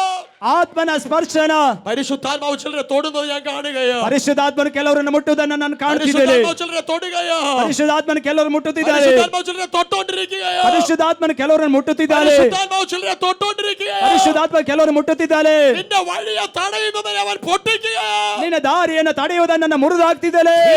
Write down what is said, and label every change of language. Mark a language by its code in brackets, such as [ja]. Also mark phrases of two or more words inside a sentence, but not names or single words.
[kn] ಆತ್ಮನ ಸ್ಪರ್ಶನ, [ml] പരിശുദ്ധാത്മാവ് ചിലരെ തൊടുന്നത് ഞാൻ കാണുകയാണ്. [kn] ಪರಿಶುದ್ಧಾತ್ಮನ ಕೆಲವರನ್ನು ಮುಟ್ಟುವುದನ್ನು ನಾನು ಕಾಣುತ್ತಿದ್ದೇನೆ. [ml] ചിലരെ തൊടുകയോ, [kn] ಪರಿಶುದ್ಧಾತ್ಮನ ಕೆಲವರು ಮುಟ್ಟುತ್ತಿದ್ದಾರೆ. [ml] ചിലരെ തൊട്ടോണ്ടിരിക്കുകയോ, [kn] ಪರಿಶುದ್ಧಾತ್ಮನ ಕೆಲವರನ್ನು ಮುಟ್ಟುತ್ತಿದ್ದಾರೆ. [ml] ചിലരെ തൊട്ടോണ്ടിരിക്കുകയോ. [kn] ಪರಿಶುದ್ಧಾತ್ಮ ಕೆಲವರು ಮುಟ್ಟುತ್ತಿದ್ದಾರೆ. [ml] നിന്റെ വഴിയെ തടയുന്നതിനെ അവൻ പൊട്ടിക്കുകയോ, [kn] ನಿನ್ನ ದಾರಿಯನ್ನು ತಡೆಯುವುದನ್ನು ಮುರಿದು ಹಾಕ್ತಿದ್ದಾನೆ.